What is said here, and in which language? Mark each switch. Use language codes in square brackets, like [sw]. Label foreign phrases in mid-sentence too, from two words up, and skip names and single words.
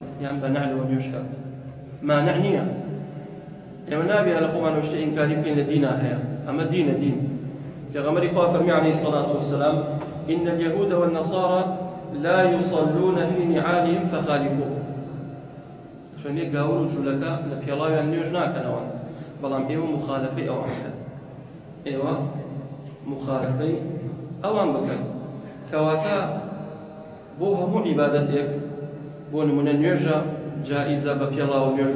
[ckb] یان بە نعلەوە نوێژکات مانع نییە ئێمە نابێ لە خۆمانەوە شتە ئینکاری بکەین لە دینا هەیە ئەمە دینە دین پێغەمبەری خوا فەرمی [ar] عەلەیهی الصەلاة والسلام إن اليهود والنصارى لا يصلون في نعالهم فخالفوه [ckb] چون یەک گاور و جوولەکە لە پێڵاویان نوێژ ناکەنەوە بەڵام ئێوە مخالفەی ئەوان بکەن ئێوە مخالفەی ئەوان بکەن کەواتە بۆ هەموو عیبادەتێک بۆ نمونە نوێژە جائیزە بە پێڵاوە نوێژ